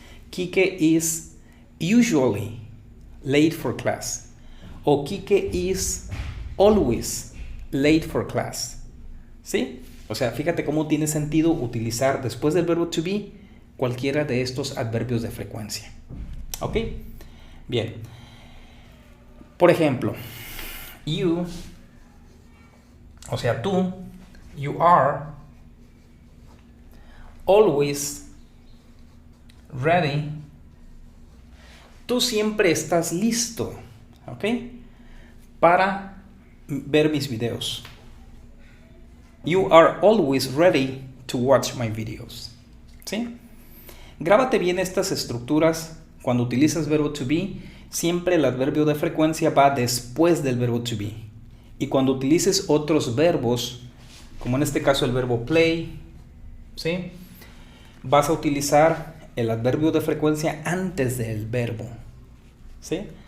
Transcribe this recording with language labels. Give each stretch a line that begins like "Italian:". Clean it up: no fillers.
English: Quique is usually late for class. O Quique is always late for class.
Spanish: ¿Sí? O sea, fíjate cómo tiene sentido utilizar después del verbo to be cualquiera de estos adverbios de frecuencia. ¿Ok? Bien. Por ejemplo, you, o sea, tú,
English: you are always ready.
Spanish: Tú siempre estás listo, ¿ok? Para ver mis videos.
English: You are always ready to watch my videos.
Spanish: ¿Sí? Grábate bien estas estructuras. Cuando utilizas verbo to be, siempre el adverbio de frecuencia va después del verbo to be. Y cuando utilices otros verbos, como en este caso el verbo play, ¿sí? Vas a utilizar el adverbio de frecuencia antes del verbo, ¿sí?